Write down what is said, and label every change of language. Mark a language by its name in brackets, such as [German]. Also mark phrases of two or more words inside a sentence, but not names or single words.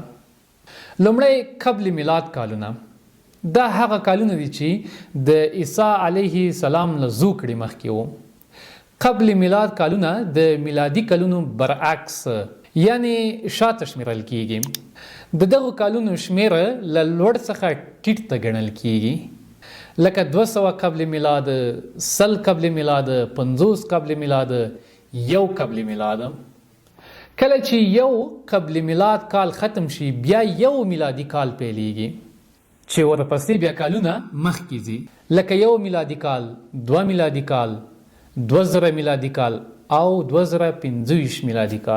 [Pashto] لومړی قبل میلاد کالونه دا هغه کالونه دي چې د عیسی علیه السلام له زوکړې مخکې وو. قبل میلاد کالونه د میلادي کلونو برعکس یعنی شاته شمیرل کیږي. د دغو کالونو شمیره له لوړ څخه ټیټ ته ګڼل کیږي، لکه 200 قبل میلاد، 100 قبل میلاد، 50 قبل میلاد، 1 قبل میلاد. کله چې 1 قبل میلاد کال ختم شي بیا 1 میلادي کال پیلېږي چې ورپسې بیا کالونه مخکې ځي، لکه 1 میلادي کال، 2 میلادي کال، 2000 میلادي کال او 2025 میلادي کال.